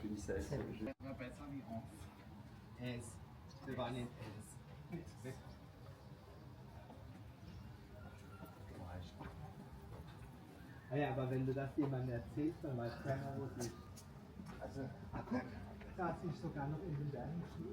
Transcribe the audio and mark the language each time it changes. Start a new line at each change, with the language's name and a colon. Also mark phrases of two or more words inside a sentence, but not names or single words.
French: On appelle ça les onces. S. Devant les S.
German: Ah ja, aber wenn du das jemandem erzählst, dann weiß keiner, wo es ist. Also, guck, da ist sogar noch in den Bergen Schnee.